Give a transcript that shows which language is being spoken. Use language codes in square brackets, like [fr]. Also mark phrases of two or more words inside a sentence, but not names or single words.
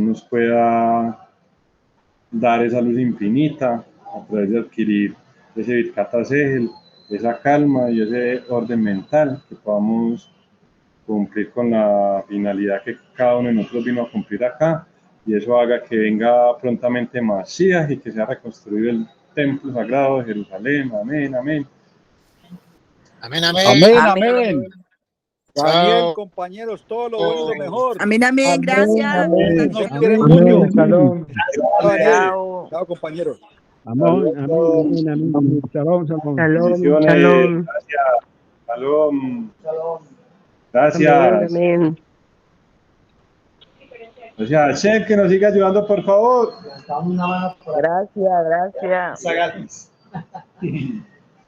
[es] nos pueda dar esa luz infinita a través de adquirir ese [he] ברכת השכל, [es] esa calma y ese orden mental, que podamos cumplir con la finalidad que cada uno de nosotros vino a cumplir acá, y eso haga que venga prontamente Mashiach y que sea reconstruido el templo sagrado de Jerusalén. Amén, amén. Amén, amén. Amén, Amén. amén. Daniel, Chao. compañeros, todo lo bueno y lo mejor. Amén, amén. Gracias. Amén. Nos Bendiciones. quiere Amén. mucho. Shalom. Chao, Daniel. Chao. Chao, compañeros. Amén. Amén. Amén. Shalom. Shalom. Bendiciones. Shalom. Gracias. Shalom. Shalom. Gracias. Amén. Gracias, Hashem, que nos siga ayudando, por favor. Levantamos una mano por Gracias, gracias. acá. Gratis.